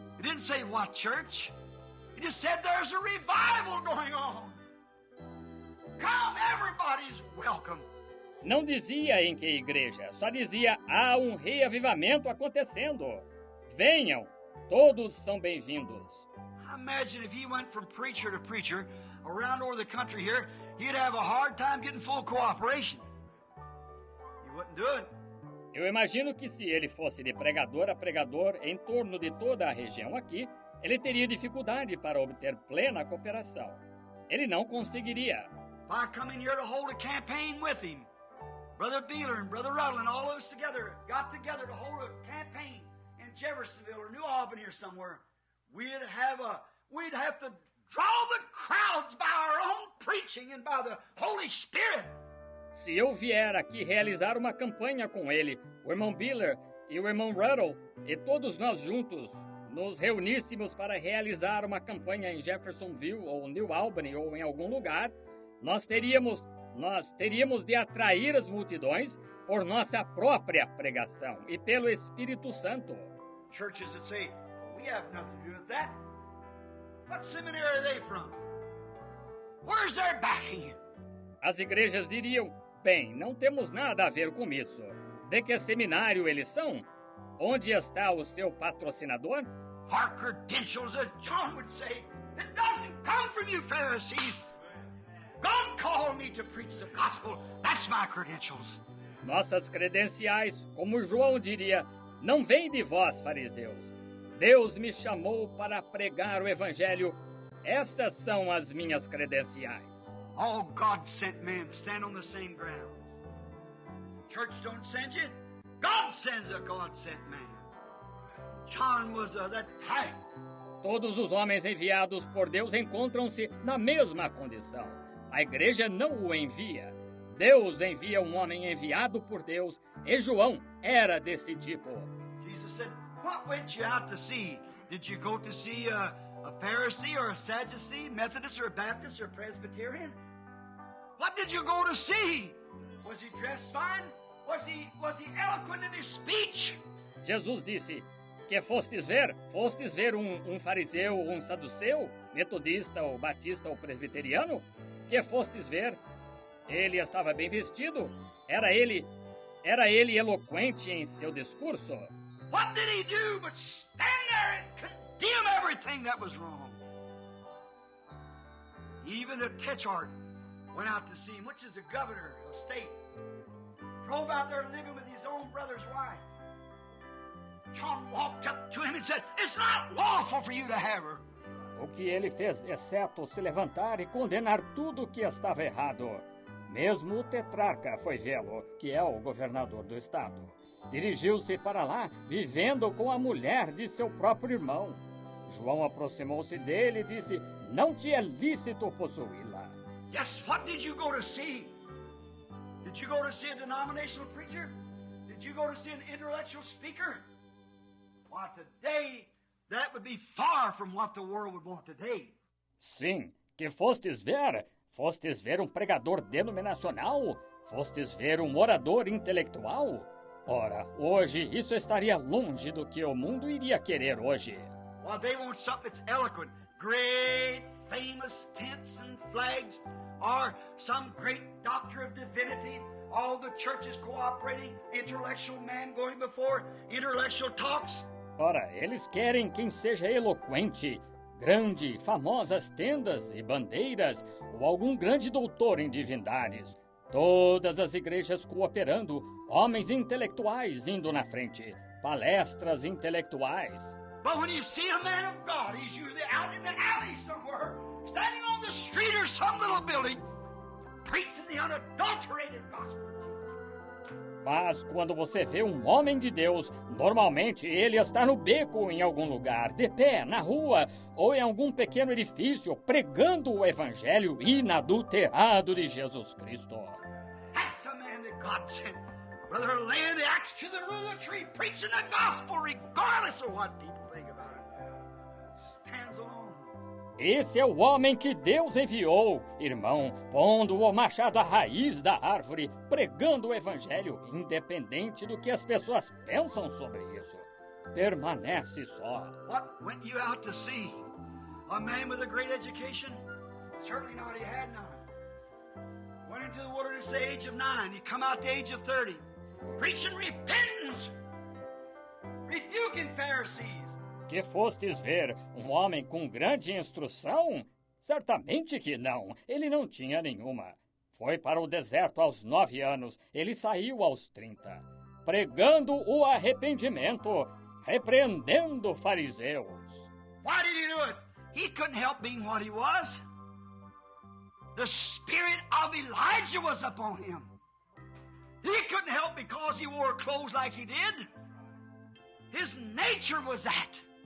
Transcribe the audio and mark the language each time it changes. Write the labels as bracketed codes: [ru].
[en] It didn't say what church. It just said there's a revival going on. Come, everybody's welcome. [pt] Não dizia em que igreja, só dizia há um reavivamento acontecendo. Venham, todos são bem-vindos. [en] Imagine if he went from preacher to preacher around over the country here, he'd have a hard time getting full cooperation. He wouldn't do it. [pt] Eu imagino que se ele fosse de pregador a pregador em torno de toda a região aqui, ele teria dificuldade para obter plena cooperação. Ele não conseguiria. [en] If I come in here to hold a campaign with him, Brother Beeler and Brother Rutland, all of us together, got together to hold a campaign in Jeffersonville or New Albany or somewhere, we'd have to draw the crowds by our own preaching and by the Holy Spirit. [pt] Se eu vier aqui realizar uma campanha com ele, o irmão Biller e o irmão Ruddle, e todos nós juntos nos reuníssemos para realizar uma campanha em Jeffersonville ou New Albany ou em algum lugar, nós teríamos de atrair as multidões por nossa própria pregação e pelo Espírito Santo. [en] Churches that say, we have nothing to do with that. What seminary are they from? Where's their backing? [pt] As igrejas diriam, bem, não temos nada a ver com isso. De que seminário eles são? Onde está o seu patrocinador? [en] Our credentials, as John would say, it doesn't come from you Pharisees. God called me to preach the gospel. That's my credentials. [pt] Nossas credenciais, como João diria, não vêm de vós, fariseus. Deus me chamou para pregar o evangelho. Essas são as minhas credenciais. [en] All God-sent men stand on the same ground. Church don't send you. God sends a God-sent man. John was that type. [pt] Todos os homens enviados por Deus encontram-se na mesma condição. A igreja não o envia. Deus envia um homem enviado por Deus, e João era desse tipo. [en] Jesus said, what went you out to see? Did you go to see a Pharisee or a Sadducee, Methodist or Baptist or Presbyterian? What did you go to see? Was he dressed fine? Was he eloquent in his speech? [pt] Jesus disse, que fostes ver? Fostes ver um fariseu ou um saduceu? Metodista ou batista ou presbiteriano? Que fostes ver? Ele estava bem vestido? Era ele eloquente em seu discurso? [en] What did he do but stand there and condemn everything that was wrong? Even the Tetrarch went out to see him, which is the governor of state. Drove out there living with his own brother's wife. John walked up to him and said, it's not lawful for you to have her. [pt] O que ele fez, exceto se levantar e condenar tudo o que estava errado. Mesmo o tetrarca foi vê-lo, que é o governador do estado. Dirigiu-se para lá, vivendo com a mulher de seu próprio irmão. João aproximou-se dele e disse, não te é lícito possuí-la. [en] Yes, what did you go to see? Did you go to see a denominational preacher? Did you go to see an intellectual speaker? Why, today, that would be far from what the world would want today. [pt] Sim, que fostes ver? Fostes ver um pregador denominacional? Fostes ver um orador intelectual? Ora, hoje isso estaria longe do que o mundo iria querer hoje. [en] Well, they want something that's eloquent, great, famous tents and flags, or some great doctor of divinity, all the churches cooperating, intellectual man going before, intellectual talks. [pt] Ora, eles querem quem seja eloquente, grande, famosas tendas e bandeiras, ou algum grande doutor em divindades. Todas as igrejas cooperando, homens intelectuais indo na frente, palestras intelectuais. [en] But when you see a man of God, he's usually out in the alley somewhere, standing on the street or some little building, preaching the unadulterated gospel. [pt] Mas quando você vê um homem de Deus, normalmente ele está no beco em algum lugar, de pé, na rua, ou em algum pequeno edifício, pregando o evangelho inadulterado de Jesus Cristo. [en] That's the man that God sent. Brother, laying the axe to the root of the tree, preaching the gospel regardless of what people think about it. Stands alone. [pt] Esse é o homem que Deus enviou, irmão, pondo o machado à raiz da árvore, pregando o evangelho, independente do que as pessoas pensam sobre isso. Permanece só. [en] What went you out to see? A man with a great education? Certainly not, he had none. Went into the wilderness at the age of 9, he come out at the age of 30. Preaching repentance, rebuking Pharisees. [pt] Que fostes ver um homem com grande instrução? Certamente que não, ele não tinha nenhuma. Foi para o deserto aos 9 anos, ele saiu aos 30, pregando o arrependimento, repreendendo fariseus. [en] Why did he do it? He couldn't help being what he was. The spirit of Elijah was upon him. He couldn't help because he wore clothes like he did. His nature was that.